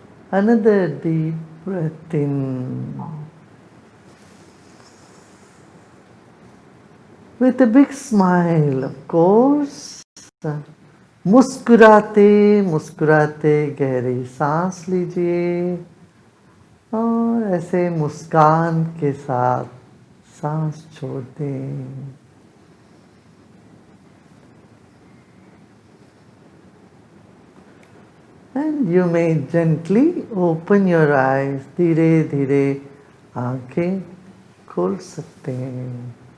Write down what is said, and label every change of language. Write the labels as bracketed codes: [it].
[en] Another deep breath in. With a big smile, of course. [hi] मुस्कुराते मुस्कुराते गहरी सांस लीजिए और ऐसे मुस्कान के साथ सांस छोड़ दें. [en] And you may gently open your eyes. [hi] धीरे धीरे आंखें खोल सकते हैं.